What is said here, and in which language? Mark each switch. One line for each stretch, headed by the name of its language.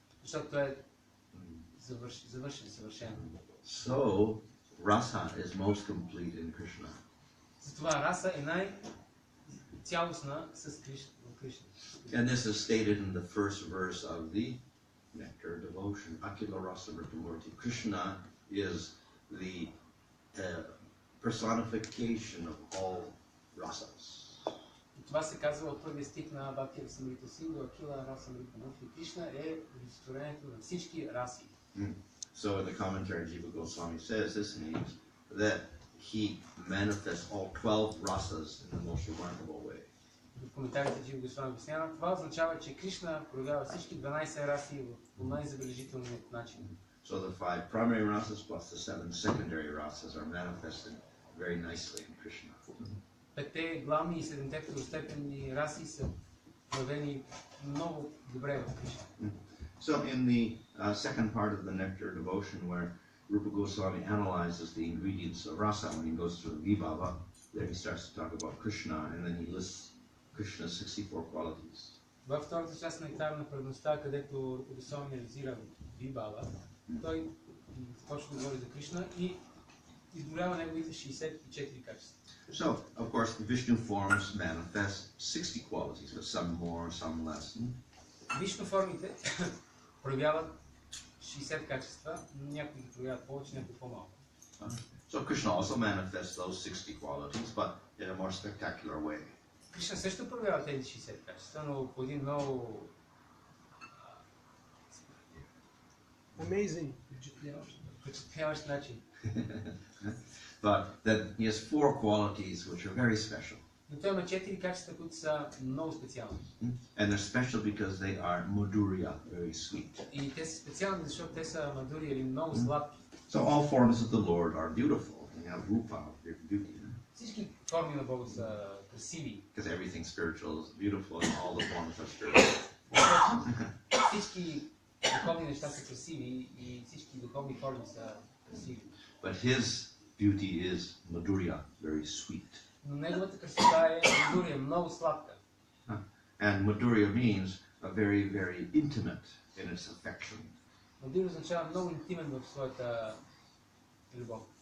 Bulgarian: защото той е завършен, съвършен.
English: So, rasa is most complete in Krishna.
Bulgarian: Затова раса е най-цялостна с Кришна.
English: And this is stated in the first verse of the Nectar devotion.
Sanskrit: Akila Rasa Vritamurti.
English: Krishna is the personification of all rasas.
Bulgarian: Това се казва от първия стих на Бхакти Расамрита Синдhu, Акила Раса Мритамурти. Кришна е олицетворението на всички раси.
English: So in the commentary, Jiva Goswami says this means that he manifests all 12 rasas in the most remarkable way.
Bulgarian: В коментарите Джива Госвами обяснява, това означава, че Кришна проявява всички 12 раси по най-забележителният начин.
English: So the 5 primary rasas plus the 7 secondary rasas are manifested very nicely in Krishna.
Bulgarian: Петте главни и 7-те второстепенни раси са проявени много добре в Кришна.
English: So in the second part of the Nectar devotion, where Rupa Goswami analyzes the ingredients of rasa when he goes through Vibhava, there he starts to talk about Krishna, and then he lists Krishna's 64 qualities.
Bulgarian: Във втората част на Нектар на преданността, където Руpa Goswami анализира Вибхава, той започва да говори за Кришна и изброява неговите 64 качества.
English: So, of course, Vishnu forms manifest 60 qualities, but some more, some less.
Bulgarian: Вишну формите проявяват 60 качества, някои ги проявяват повече, някои по-малко.
English: So Krishna also manifests those 60 qualities, but in a more spectacular way.
Bulgarian: Кришна също проявява тези 60 качества, но по един много
English: amazing,
Bulgarian: впечатляващ начин.
English: But then he has 4 qualities which are very special.
Bulgarian: Но той има 4 качества, които са много специални.
English: And they're special because they are madhurya, very sweet.
Bulgarian: И те са специални, защото те са мадури или много сладки.
English: So all forms of the Lord are beautiful. They have rupa, their beauty.
Bulgarian: Всички форми на Бога са красиви.
English: Because everything spiritual is beautiful and all the forms are spiritual.
Bulgarian: Всички духовни неща са красиви и всички духовни форми са красиви.
English: But his beauty is madhurya, very sweet.
Bulgarian: Но неговата красота е мадурия, много сладка.
English: And madhurya means a very, very intimate in its affection.
Bulgarian: Мадурия означава много интимен в своята любов.